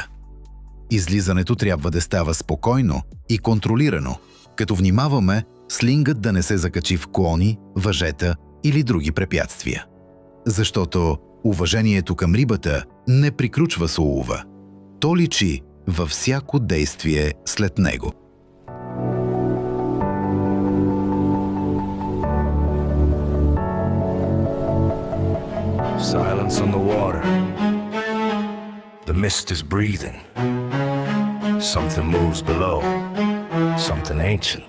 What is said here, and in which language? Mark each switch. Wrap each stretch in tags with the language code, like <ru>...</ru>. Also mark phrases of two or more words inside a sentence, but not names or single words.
<bg>Излизането трябва да става спокойно и контролирано, като внимаваме слингът да не се закачи в клони, въжета или други препятствия. Защото уважението към рибата не приключва с улова. То личи във всяко действие след него.</bg> <en>Silence on the water. The mist is breathing. Something moves below. Something ancient.</en>